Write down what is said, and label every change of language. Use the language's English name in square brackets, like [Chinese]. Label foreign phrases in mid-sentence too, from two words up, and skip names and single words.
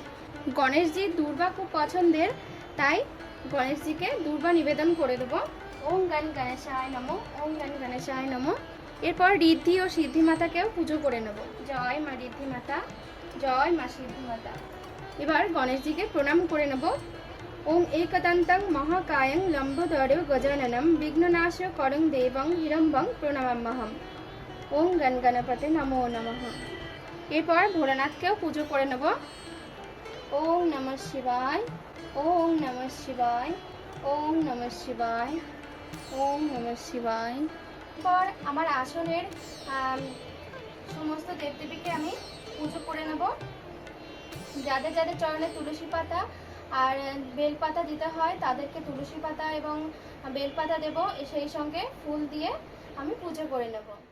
[Bangla] গণেশজির দুর্বা খুব পছন্দের, তাই গণেশজিকে দুর্বা নিবেদন করে দেব। [Sanskrit] ওম গণ গণেশায় নমঃ, ওম গণ গণেশায় নমঃ। [Bangla] এরপর ঋদ্ধি ও সিদ্ধি মাতাকেও পুজো করে নেব। জয় মা ঋদ্ধি মাতা, জয় মা সিদ্ধি মাতা। এবার গণেশজিকে প্রণাম করে নেব। [Sanskrit] ওম একদন্তং মহাকায়ং লম্বোদরং গজাননম বিঘ্ননাশ করং দেবং হিরম্বং প্রণমাম্যহম। ওম গণ গণপতে নমো নমঃ। [Bangla] এরপর ভোলানাথকেও পুজো করে নেব। [Sanskrit] ওম নমঃ শিবায়, ওম নমঃ শিবায়, ওম নমঃ শিবায়, ওম নমঃ শিবায়। [Bangla] এরপর আমার আসনের সমস্ত দেবদেবীকে আমি পুজো করে নেব। যাদের যাদের চরণে তুলসী পাতা আর বেলপাতা দিতে হয়, তাদেরকে তুলসী পাতা এবং বেলপাতা দেব, সেই সঙ্গে ফুল দিয়ে আমি পুজো করে নেব।